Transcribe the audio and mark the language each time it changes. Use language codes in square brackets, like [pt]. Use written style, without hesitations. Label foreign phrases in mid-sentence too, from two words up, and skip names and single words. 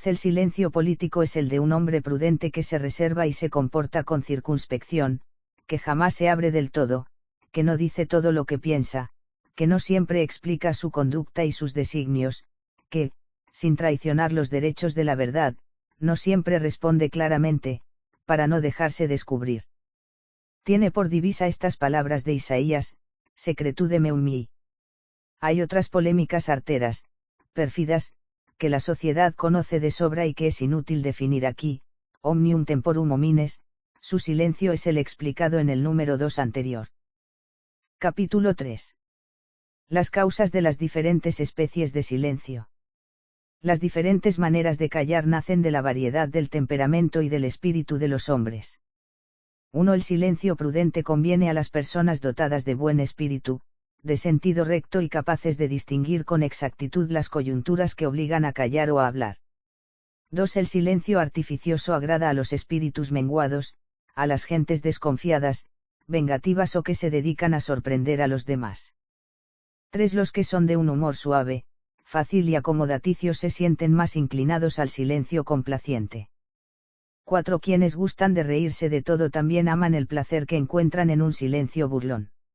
[es] El silencio político es el de un hombre prudente que se reserva y se comporta con circunspección, que jamás se abre del todo, que no dice todo lo que piensa, que no siempre explica su conducta y sus designios, que, sin traicionar los derechos de la verdad, no siempre responde claramente, para no dejarse descubrir. Tiene por divisa estas palabras de Isaías: [la] secretudem mi. [es] Hay otras polémicas arteras, pérfidas, que la sociedad conoce de sobra y que es inútil definir aquí. [la] Omnium temporum homines, [es] su silencio es el explicado en el número 2 anterior. Capítulo 3. Las causas de las diferentes especies de silencio. Las diferentes maneras de callar nacen de la variedad del temperamento y del espíritu de los hombres. 1. El silencio prudente conviene a las personas dotadas de buen espíritu, de sentido recto y capaces de distinguir con exactitud las coyunturas que obligan a callar o a hablar. 2. El silencio artificioso agrada a los espíritus menguados, a las gentes desconfiadas, vengativas o que se dedican a sorprender a los demás. 3. Los que son de un humor suave, fácil y acomodaticio se sienten más inclinados al silencio complaciente. 4. Quienes gustan de reírse de todo también aman el placer que encuentran en un silencio burlón.